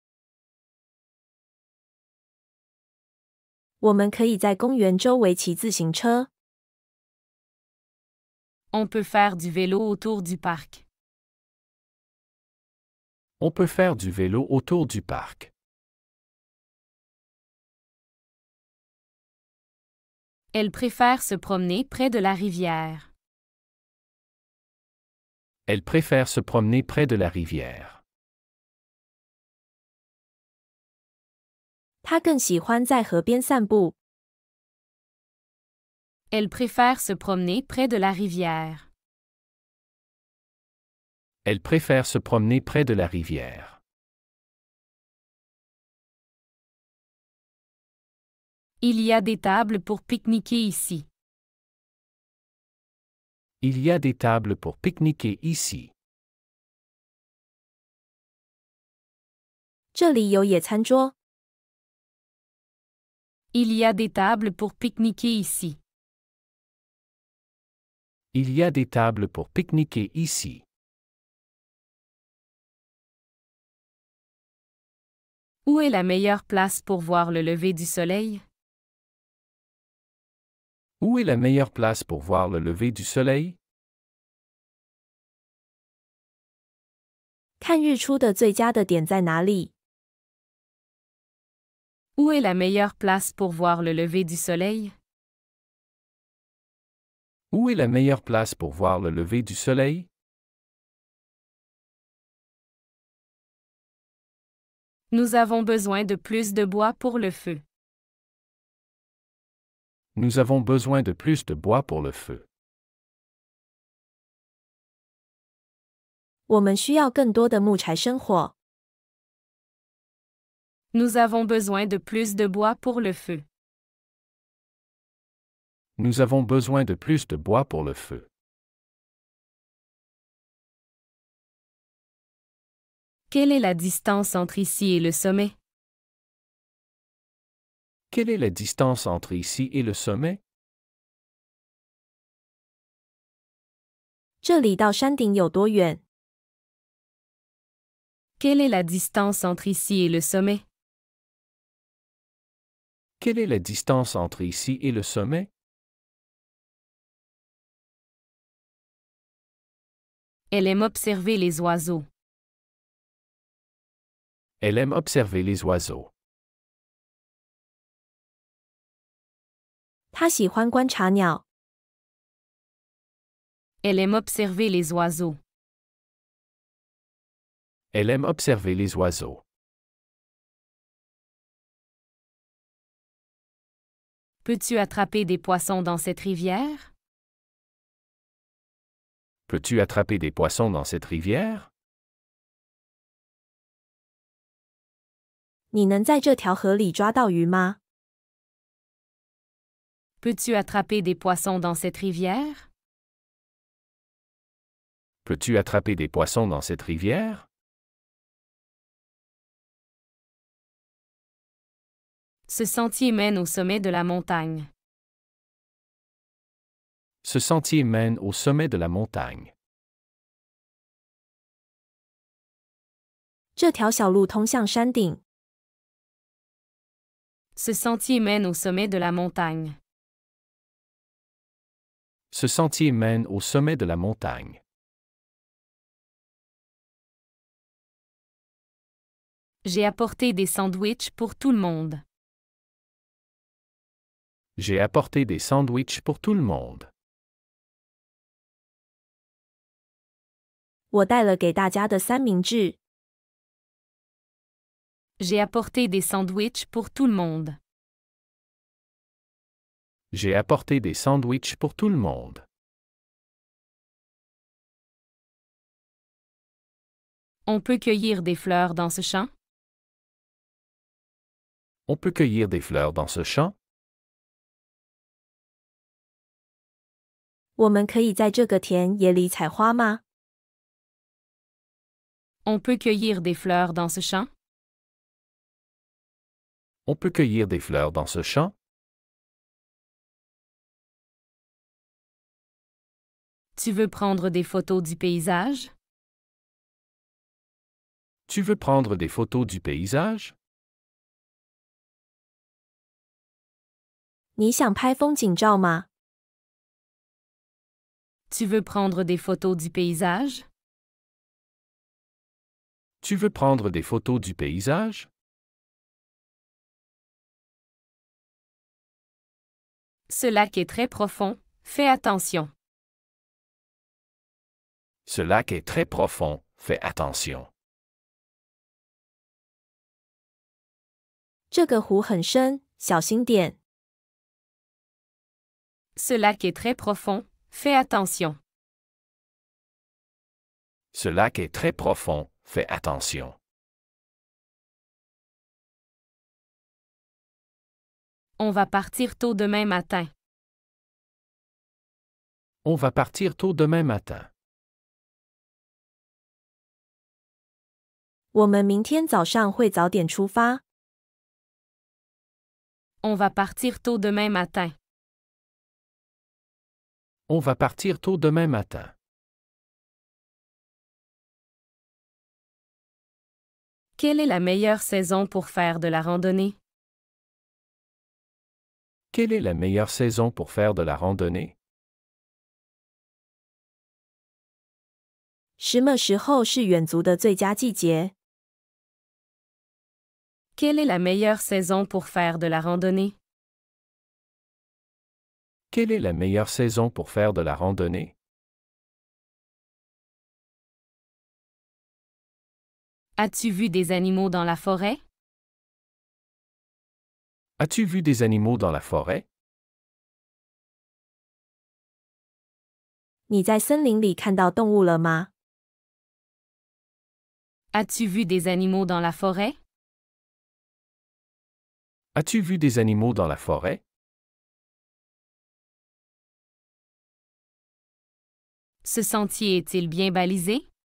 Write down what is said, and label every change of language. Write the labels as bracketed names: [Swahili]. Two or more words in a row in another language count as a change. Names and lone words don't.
[Chinese] 我们可以在公园周围骑自行车。 [French] On peut faire du vélo autour du parc. On peut faire du vélo autour du parc. Elle préfère se promener près de la rivière. Elle préfère se promener près de la rivière. [Chinese] 他更喜欢在河边散步。 [French] Elle préfère se promener près de la rivière. Elle préfère se promener près de la rivière. Il y a des tables pour pique-niquer ici. Il y a des tables pour pique-niquer ici. [Chinese] 这里有野餐桌。 [French] Il y a des tables pour pique-niquer ici. Il y a des tables pour pique-niquer ici. Où est la meilleure place pour voir le lever du soleil? Où est la meilleure place pour voir le lever du soleil? [Chinese] 看日出的最佳的点在哪里？ [French] Où est la meilleure place pour voir le lever du soleil? Où est la meilleure place pour voir le lever du soleil? Nous avons besoin de plus de bois pour le feu. Nous avons besoin de plus de bois pour le feu. [Chinese] 我们需要更多的木柴生火。 [French] Nous avons besoin de plus de bois pour le feu. Nous avons besoin de plus de bois pour le feu. Quelle est la distance entre ici et le sommet? Quelle est la distance entre ici et le sommet? [Chinese] 这里到山顶有多远？ [French] Quelle est la distance entre ici et le sommet? Quelle est la distance entre ici et le sommet? Elle aime observer les oiseaux. Elle aime observer les oiseaux. [Chinese] 他喜欢观察鸟。 [French] Elle aime observer les oiseaux. Elle aime observer les oiseaux. Peux-tu attraper des poissons dans cette rivière? Peux-tu attraper des poissons dans cette rivière? [Chinese] 你能在这条河里抓到鱼吗？ [French] Peux-tu attraper des poissons dans cette rivière? Peux-tu attraper des poissons dans cette rivière? Ce sentier mène au sommet de la montagne. Ce sentier mène au sommet de la montagne. [Chinese] 这条小路通向山顶。 [French] Ce sentier mène au sommet de la montagne. Ce sentier mène au sommet de la montagne. J'ai apporté des sandwichs pour tout le monde. J'ai apporté des sandwichs pour tout le monde. [Chinese] 我带了给大家的三明治。 [French] J'ai apporté des sandwichs pour tout le monde. J'ai apporté des sandwichs pour tout le monde. On peut cueillir des fleurs dans ce champ? On peut cueillir des fleurs dans ce champ? [Chinese] 我们可以在这个田野里采花吗？ [French] On peut cueillir des fleurs dans ce champ? On peut cueillir des fleurs dans ce champ? Tu veux prendre des photos du paysage? Tu veux prendre des photos du paysage? [Chinese] 你想拍风景照吗？ [French] Tu veux prendre des photos du paysage? Tu veux prendre des photos du paysage? Ce lac est très profond, fais attention. Ce lac est très profond, fais attention. [Chinese] 这个湖很深，小心点。 [French] Ce lac est très profond, fais attention. Ce lac est très profond, fais attention. On va partir tôt demain matin. On va partir tôt demain matin. [Chinese] 我们明天早上会早点出发。 [French] On va partir tôt demain matin. On va partir tôt demain matin. Quelle est la meilleure saison pour faire de la randonnée? Quelle est la meilleure saison pour faire de la randonnée? [Chinese] 什么时候是远足的最佳季节？ [French] Quelle est la meilleure saison pour faire de la randonnée? Quelle est la meilleure saison pour faire de la randonnée? As-tu vu des animaux dans la forêt? As-tu vu des animaux dans la forêt? [Chinese] 你在森林里看到动物了吗？ [French] As-tu vu des animaux dans la forêt? As-tu vu des animaux dans la forêt? Ce sentier est-il bien balisé?